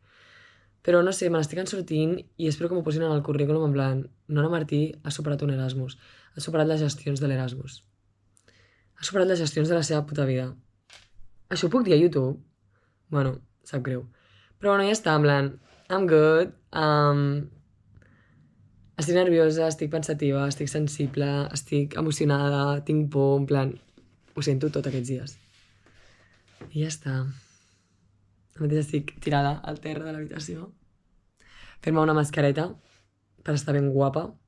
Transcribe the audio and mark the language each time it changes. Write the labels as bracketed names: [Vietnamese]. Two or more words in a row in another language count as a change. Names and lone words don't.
[Catalan] Però no sé, me n'estic sortint i espero que m'ho posin en el currículum en plan Nora Martí ha superat un Erasmus. Ha superat les gestions de l'Erasmus. Ha superat les gestions de la seva puta vida. Això ho puc dir a YouTube? Bueno, sap greu. Però bueno, ja està, en plan, [English] I'm good. [Catalan] Estic nerviosa, estic pensativa, estic sensible, estic emocionada, tinc por, en plan... Ho sento tot aquests dies. I ja està. Ara mateix estic tirada al terra de l'habitació. Fent-me una mascareta per estar ben guapa.